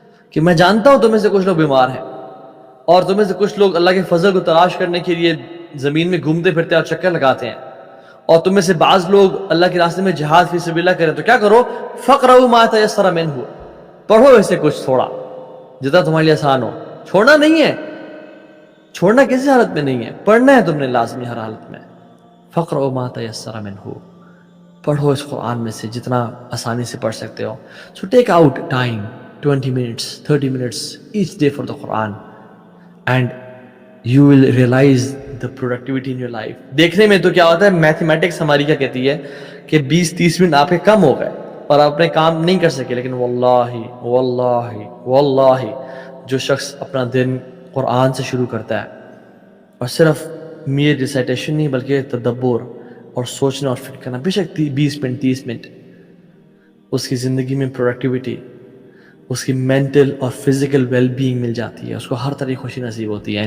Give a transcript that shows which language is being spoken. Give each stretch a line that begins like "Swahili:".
Urdu: کہ میں جانتا ہوں تمہیں سے کچھ لوگ بیمار ہیں, اور تمہیں سے کچھ لوگ اللہ کے فضل کو تلاش کرنے کے لیے زمین میں گھومتے پھرتے اور چکر لگاتے ہیں, اور تمہیں سے بعض لوگ اللہ کے راستے میں جہاد فی سبیل اللہ کریں. تو کیا کرو,
Arabic: فاقرؤوا ما تیسر منہ,
Urdu: پڑھو اسے کچھ تھوڑا جتنا تمہارے لیے آسان ہو. چھوڑنا نہیں ہے, چھوڑنا کسی حالت میں نہیں ہے, پڑھنا ہے تم نے لازمی ہر حالت میں.
Arabic: فقرؤوا ما تیسر منہ,
Urdu: پڑھو اس قرآن میں سے جتنا آسانی سے پڑھ سکتے ہو.
English: So take out time, 20 minutes, 30 minutes each day for the Quran, and you will realize the productivity in your life.
Urdu: دیکھنے میں تو کیا ہوتا ہے, میتھمیٹکس ہماری کیا کہتی ہے کہ 20-30 منٹ آپ کے کم ہو گئے اور آپ اپنے کام نہیں کر سکے. لیکن واللہ واللہ واللہ جو شخص اپنا دن قرآن سے شروع کرتا ہے, اور صرف میرے ریسائٹیشن نہیں بلکہ تدبر اور سوچنا اور فکر کرنا, بے شک 20 منٹ 30 منٹ, اس کی زندگی میں پروڈکٹیوٹی, اس کی مینٹل اور فزیکل ویل بینگ مل جاتی ہے, اس کو ہر طرح خوشی نصیب ہوتی ہے.